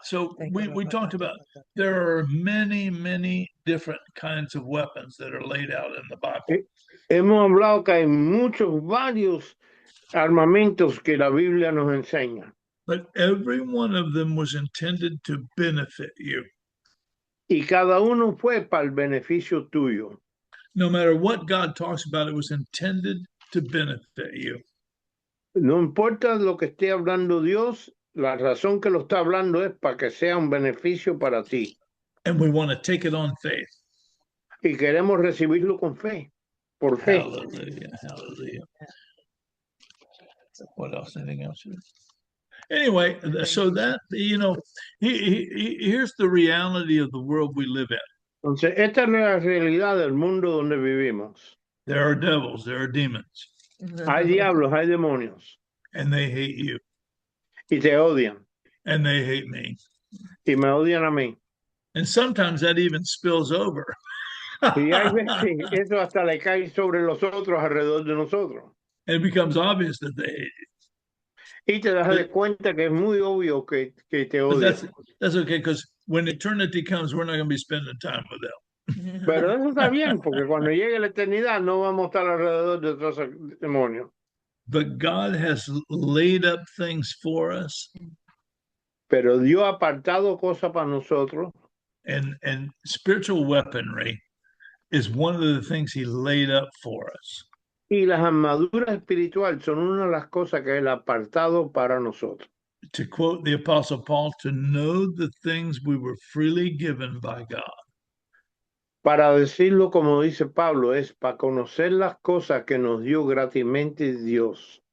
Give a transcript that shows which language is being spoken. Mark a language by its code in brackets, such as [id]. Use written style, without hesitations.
[en] So we talked about there are many different kinds of weapons that are laid out in the Bible. [es] Hemos hablado que hay varios armamentos que la Biblia nos enseña. [en] But every one of them was intended to benefit you. [es] Y cada uno fue para el beneficio tuyo. [en] No matter what God talks about, it was intended to benefit you. [es] No importa lo que esté hablando Dios, la razón que lo está hablando es para que sea un beneficio para ti. [en] And we want to take it on faith. [es] Y queremos recibirlo con fe, por fe. [en] Hallelujah, hallelujah. What else? Anything else? Anyway, so that, you know, here's the reality of the world we live in. [es] Entonces, esta es la realidad del mundo donde vivimos. [en] There are devils, there are demons. [es] Hay diablos, hay demonios. [en] And they hate you. [es] Y te odian. [en] And they hate me. [es] Y me odian a mí. [en] And sometimes that even spills over. [es] Y hay veces eso hasta le cae sobre los otros alrededor de nosotros. [en] It becomes obvious that they hate you. [es] Y te das de cuenta que es muy obvio que te odian. [en] That's okay, because when eternity comes, we're not going to be spending time with them. [es] Pero eso está bien, porque cuando llegue la eternidad no vamos a estar alrededor de otros demonios. [en] But God has laid up things for us. [es] Pero Dios ha apartado cosas para nosotros. [en] And spiritual weaponry is one of the things he laid up for us. [es] Y las armaduras espirituales son una de las cosas que él ha apartado para nosotros. [en] To quote the Apostle Paul, to know the things we were freely given by God. [es] Para decirlo como dice Pablo, es para conocer las cosas que nos dio gratismente Dios.